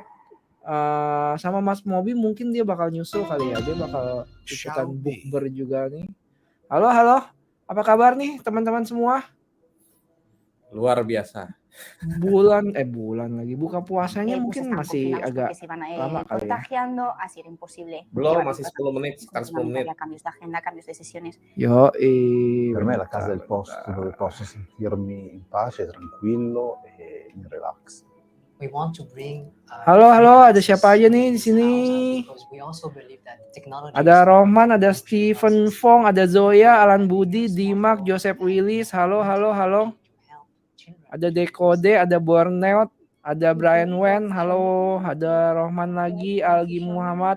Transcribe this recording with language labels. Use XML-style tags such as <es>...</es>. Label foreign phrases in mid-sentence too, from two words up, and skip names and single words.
<id>Sama Mas Mobi mungkin dia bakal nyusul kali ya, dia bakal ikutan bukber juga nih. Halo halo, apa kabar nih teman-teman semua? Luar biasa. bulan lagi buka puasanya</id> <es>Pues</es> <id>mungkin</id> <es>están</es> <id>masih</id> <es>confinados</es> <id>agak</id> <es>porque se iban</es> <id>lama kali ya.</id> <es>contagiando, así era imposible</es> <id>Belum,</id> <es>llevar</es> <id>masih</id> <es>cosas</es> <id>10 menit, sekitar 10 menit.</id> <es>había cambios de agenda, cambios de sesiones. Yo,</es> <it>Per me è la casa del posto dove posso sentirmi in pace, tranquillo e in relax.</it> <en>We want to bring</en> <id>Halo, ada siapa aja nih di sini? Ada Rohman, ada Steven Fong, ada Zoya, Alan Budi, Dimak, Joseph Willis. Halo. Ada Dekode, ada Borneot, ada Brian Wen. Halo, ada Rohman lagi, Algi Muhammad.</id>